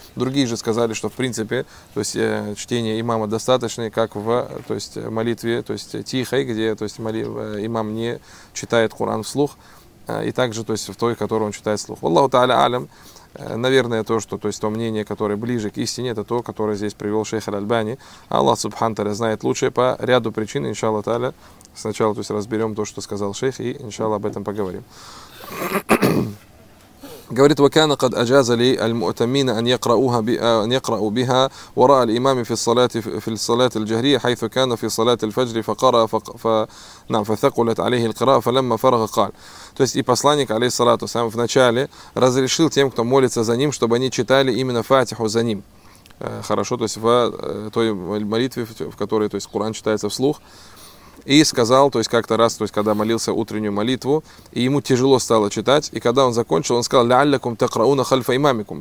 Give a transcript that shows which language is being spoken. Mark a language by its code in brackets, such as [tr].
[ru] Другие же сказали, что в принципе, то есть чтение имама достаточно, как в то есть, молитве, то есть тихой, где то есть, имам не читает Коран вслух, и также то есть, в той, которую он читает вслух. Валлаху тааля алям. Наверное, то, что, то есть то мнение, которое ближе к истине, это то, которое здесь привел шейх аль-Альбани. Аллах субхану тааля знает лучше по ряду причин, иншаллах тааля. Сначала то есть, разберем то, что сказал шейх, и иншаллах об этом поговорим. [ar] Говорит, وكان قد أجاز لي المؤتمين أن يقرأوها أن يقرأوا بها وراء الإمام في الصلاة في الصلاة الجهرية حيث كان في صلاة الفجر فقرأ نعم فثقلت عليه القراءة فلما فرغ قال. [ru] То есть и посланник [ar] عليه الصلاة والسلام [ru] вначале разрешил тем, кто молится за ним, чтобы они читали именно фатиху за ним. Хорошо, то есть в той молитве, в которой то есть Коран читается вслух. И сказал, то есть как-то раз, то есть когда молился утреннюю молитву, и ему тяжело стало читать, и когда он закончил, он сказал: [ar] «Ля'аллякум такрауна хальфа имамикум».